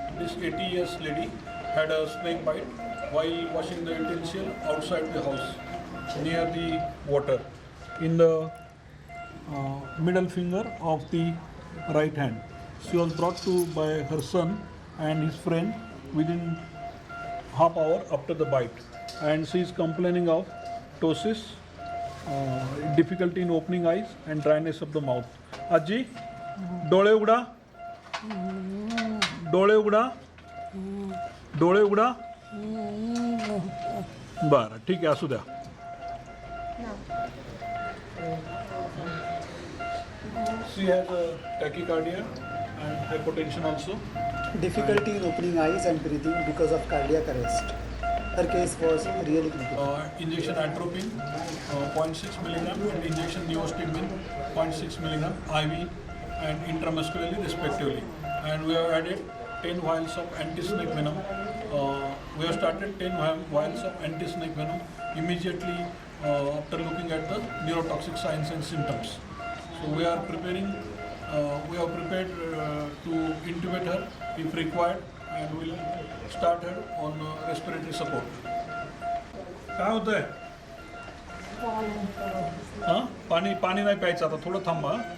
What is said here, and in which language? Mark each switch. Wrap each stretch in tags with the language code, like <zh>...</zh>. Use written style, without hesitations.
<en>This 80 years lady had a snake bite while washing the utensil outside the house near the water in the middle finger of the right hand. She was brought to by her son and his friend within half hour after the bite, and she is complaining of ptosis, difficulty in opening eyes and dryness of the mouth.</en> <mr>आजी डोळे उघडा, डोळे उघडा, डोळे उघडा. बरं ठीक आहे, असू द्या.</mr> <en>She has a tachycardia and hypotension also. Difficulty in opening eyes and breathing because of cardiac arrest. Her case was really critical. Injection atropine 0.6 milligram and injection neostigmin 0.6 milligram IV and intramuscularly respectively. And we have added 10 vials of anti-snake venom. We have started 10 vials of anti-snake venom immediately after looking at the neurotoxic signs and symptoms. So we are preparing, we have prepared to intubate her if required, and we will start her on respiratory support.</en> <mr>काय होतंय? हां, पाणी पाणी नाही प्यायचं आता, थोडं थांबा.</mr>